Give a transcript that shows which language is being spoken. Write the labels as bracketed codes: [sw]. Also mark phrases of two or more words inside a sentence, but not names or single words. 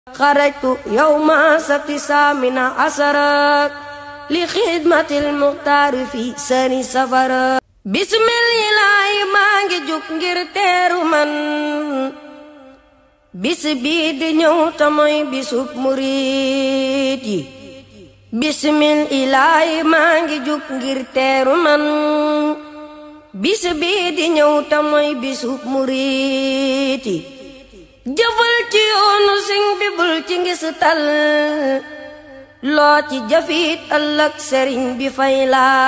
[ar] خرجت يوم سبت سامن عشر لخدمة المختار في سني سفر بسم الله [wo] maa ngi jug ngir teeru man bis bii di ñëw ta mooy bisub murit yi bismillaahi maa ngi jug ngir teeru man bis bii di ñëw ta mooy bisub murit yi jëfal ci yoonu Sëñ bi bul ci ngistal loo ci jëfit ëllëg sëriñ bi fay la